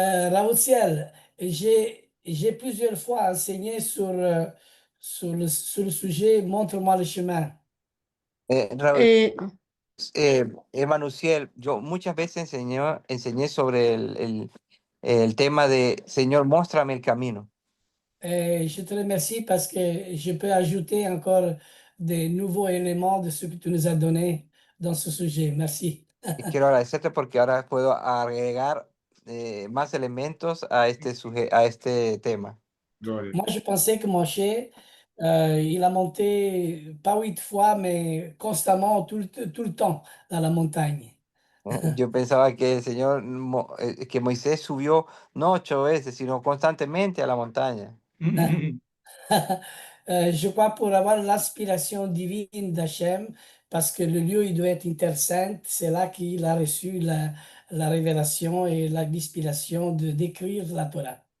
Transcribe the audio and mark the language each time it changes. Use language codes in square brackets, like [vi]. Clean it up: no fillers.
[fr] Raoutiel, j'ai plusieurs fois enseigné sur le sujet Montre-moi le chemin. Raúl, Eh, [es] Emanuel, yo muchas veces enseñé sobre el tema de Señor, muéstrame el camino. [fr] Et je te remercie parce que je peux ajouter encore des nouveaux éléments de ce que tu nous as donné dans ce sujet. Merci. [es] Y quiero agradecerte porque ahora puedo agregar más elementos a este tema. Gloria. [fr] Moi, je pensais que Moshe, il a monté pas 8 fois, mais constamment tout le temps dans la montagne. [es] Yo pensaba que el Señor, que Moisés subió no 8 veces, sino constantemente a la montaña. [fr] Je crois pour avoir l'inspiration divine d'Hachem, parce que le lieu, il doit être intersaint, c'est là qu'il a reçu la révélation et l'inspiration de d'écrire la Torah.